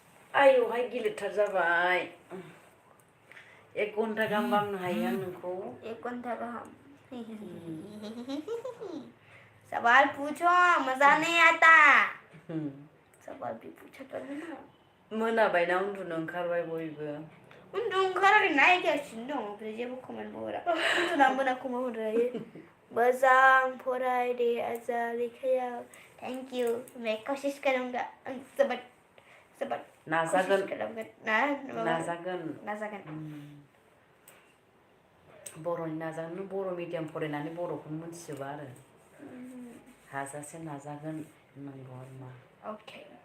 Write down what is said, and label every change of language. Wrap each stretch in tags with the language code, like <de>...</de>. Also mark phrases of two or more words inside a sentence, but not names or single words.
<brx>आयौहाय गिलिरथार जाबाय 1 घन्टा गाहाम बामनो हायो आं नोंखौ</brx> <hi>1 घंटा का हम सवाल पूछो मजा नहीं आता सवाल भी पूछा करो ना</hi> <brx>मोनाबायना उन्दुनो ओंखारबाय बयबो उन्दु ओंखाराखै नायगासिनो दं ओमफ्राय जेबो कमेन्ट हरा उन्दुना मोनाखौ हरायो मोजां फराय दे आजा लेखायाव</brx> <en>thank you</en> <hi>मैं कोशिश करूंगा</hi> <brx>जोबोद जोबोद नाजागोन कोशिश खालामगोन नाजागोन बर'नि नाजागोन नों बर' मिडियाम फरायनानै बर'खौनो मोनथिजोबा आरो हाजासे नाजागोन नंगौ आरो मा</brx> <en>ओके</en>